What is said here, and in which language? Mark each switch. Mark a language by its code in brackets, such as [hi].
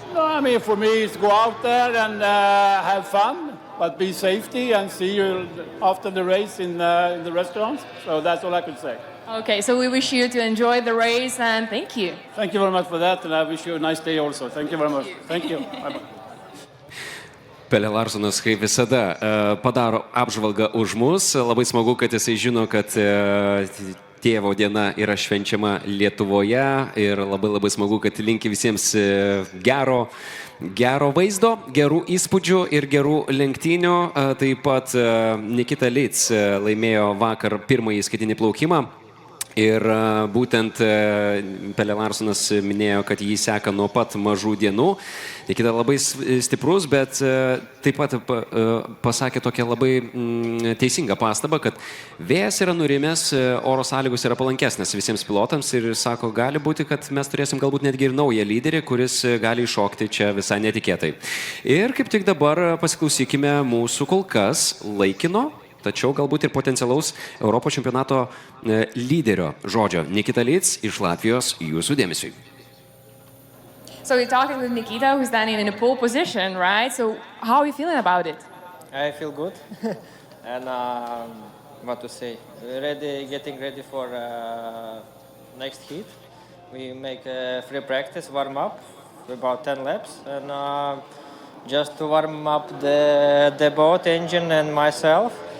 [en] No, I mean, for me, it's go out there and have fun, but be safety and see you after the race in the restaurants. So that's all I could say. Okay, so we wish you to enjoy the race and thank you. Thank you very much for that, and I wish you a nice day also. Thank you very much. Thank you. Bye-bye. [lt] Pele Larsonas, kaip visada, padaro apžvalgą už mus. Labai smagu, kad jisai žino, kad tėvo diena yra švenčiama Lietuvoje ir labai smagu, kad linki visiems gero vaizdo, gerų įspūdžių ir gerų lenktynių. Taip pat Nikita Litz laimėjo vakar pirmąjį skaitinį plaukimą. Ir būtent Pele Larsonas minėjo, kad jį seka nuo pat mažų dienų. Nikita labai stiprus, bet taip pat pasakė tokią labai teisingą pastabą, kad vėjas yra nurimęs, oro sąlygos yra palankesnės visiems pilotams ir sako, gali būti, kad mes turėsim galbūt netgi ir naują lyderį, kuris gali iššokti čia visai netikėtai. Ir kaip tik dabar pasiklausykime mūsų kol kas laikino, tačiau galbūt ir potencialaus Europos čempionato lyderio žodžio. Nikita Lic iš Latvijos jūsų dėmesiui. [en] So we're talking with Nikita, who's standing in a pole position, right? So how are you feeling about it? I feel good, and what to say, getting ready for next heat. We make a free practice, warm up, about 10 laps, and just to warm up the boat engine and myself.